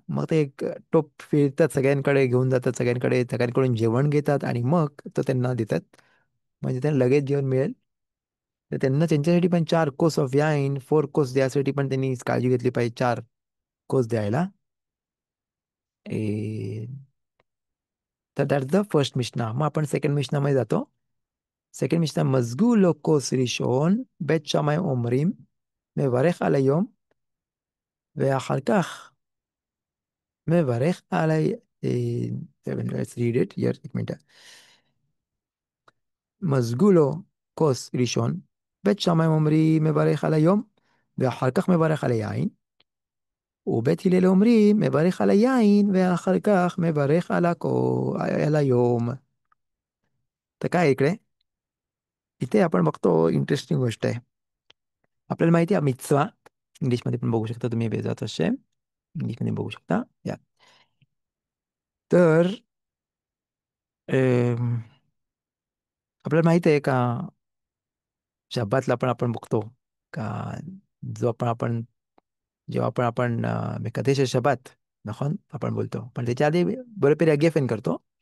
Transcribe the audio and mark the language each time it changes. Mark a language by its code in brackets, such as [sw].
[mr] मग ते एक टोप फिरतात, सगळ्यांकडे घेऊन जातात, सगळ्यांकडे सगळ्यांकडून जेवण घेतात आणि मग तो त्यांना देतात, म्हणजे त्यांना लगेच जेवण मिळेल. तर त्यांना त्यांच्यासाठी पण 4 कोर्स ऑफ याईन, 4 कोर्स द्यायसाठी पण त्यांनी काळजी घेतली पाहिजे, 4 कोर्स द्यायला. [en] ए, तर that's the first मिशना. [mr] मग आपण सेकंड मिशनामध्ये जातो. [he] सेकंड मिशना, मजगू लो कोस रिशोन בית שמאי אומרים מברך על היום ואחר כך מברך על [en] let's read it here, [mr] एक मिनट. [he] מזגו לו כוס ראשון, בית שמאי אומרים מברך על היום ואחר כך מברך על היין, ובית הלל אומרים מברך על היין ואחר כך מברך על היום. [mr] तर काय इकडे, इथे आपण बघतो इंटरेस्टिंग गोष्ट आहे. आपल्याला माहिती आहे मिtzvah, इंग्लिशमध्ये पण बघू शकता तुम्ही, बेजात असे इंग्लिशमध्ये बघू शकता या. तर अम, आपल्याला माहिती आहे का, शब्बातला पण आपण बघतो का, जो आपण जेव्हा आपण मेकादेश शबात, נכון आपण बोलतो, पण त्याच्या आधी बरोबर गेफेन करतो.